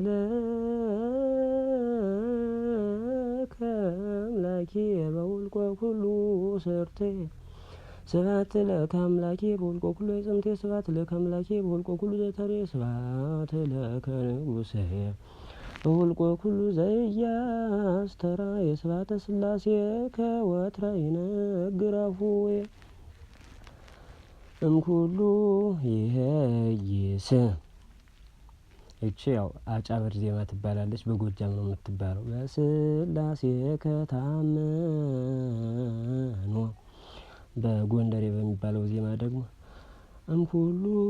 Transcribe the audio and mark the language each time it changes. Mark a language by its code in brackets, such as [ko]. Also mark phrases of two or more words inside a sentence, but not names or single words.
[gez] ለከ አምላኪየ በውልቆ ኩሉ ስርቴ ስብሐት ለከ አምላኪየ በውልቆ ኩሉ የጽምቴ ስብሐት ለከ አምላኪየ በውልቆ ኩሉ ዘተሬ ስብሐት ለከ ንጉሠየ በውልቆ ኩሉ ዘኢያስተርአየ ስብሐተ ሥላሴከ ወትረ ይነግር አፉየ እምኩሉ ይሄይስ። [am] እቺ ያው አጫበር ዜማ ትባላለች። በጎጃም ነው የምትባለው። [gez] በሥላሴከ ታመኑ [am] በጎንደሬ በሚባለው ዜማ ደግሞ እምኩሉ